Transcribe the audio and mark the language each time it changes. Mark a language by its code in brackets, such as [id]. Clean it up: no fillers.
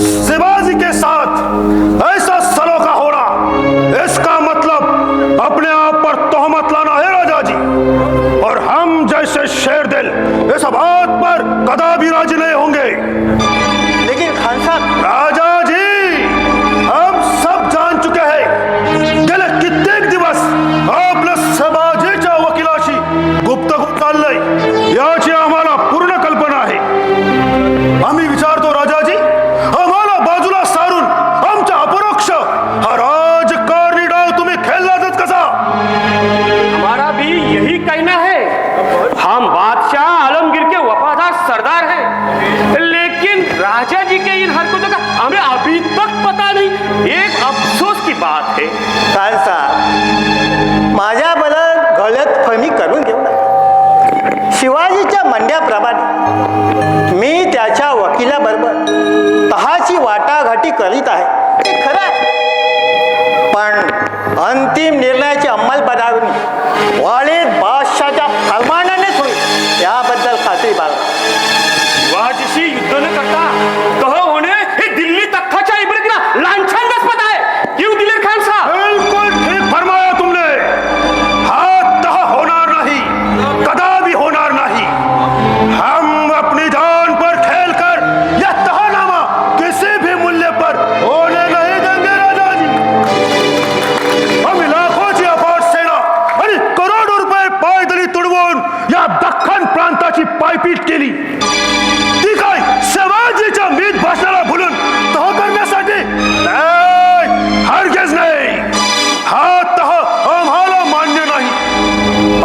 [hi] शिवाजी के साथ ऐसा सलोखा होना, इसका मतलब अपने आप पर तोहमत लाना है राजा जी। और हम जैसे शेर दिल इस बात पर कदापि राजी नहीं होंगे। लेकिन खान साहब, [mr] राजा जी, [hi] हम सब जान चुके हैं [mr] गेले कित्येक दिवस आपल्या शिवाजीच्या वकिलाशी गुप्तगुप्त चाललंय याची आम्हाला पूर्ण कल्पना आहे। आम्ही विचारतो राजाजी, आम्हाला बाजूला सारून आमच्या अपरोक्ष हा राजकारणी डाव तुम्ही खेळलाच कसा? [hi] हमारा भी यही कहना है। हम बादशाह आलमगीर के वफादार सरदार हैं, लेकिन राजा जी के इन हरकतों का हमें अभी तक पता नहीं। एक अफसोस की बात है। [mr] खान साहेब, माझ्या बलत गलत फहमी करून घेऊ नका। शिवाजीच्या म्हणण्याप्रमाणे मी त्याच्या वकिलाबरोबर तहाची वाटाघाटी करीत आहे, ते खरं आहे। पण अंतिम निर्णयाची अंमलबजावणी वालीद बादशाहच्या फरमानानेच होईल याबद्दल खात्री बाळगा। शिवाजीशी युद्ध न करता तह होणे हे दिल्ली तख्ताच्या इबरतीला लांछनास्पद आहे। [hi] क्यों दिलेर खान साहब? बिल्कुल ठीक फरमाया तुमने। हाथ तह होणार नहीं, कदापि होणार नहीं। हम अपनी जान पर खेल कर यह तहनामा किसी भी मूल्य पर होने नहीं देंगे राजा जी। [mr] हम लाखोची अफाट सेना आणि करोडो रुपये पायदळी तुडवून या दख्खन प्रांताची पायपीट केली। ती काय शिवाजीच्या मीत भाषणाला भुलून तह करण्यासाठी? नाही, हरगिज नाही। हा तह आम्हाला मान्य नाही।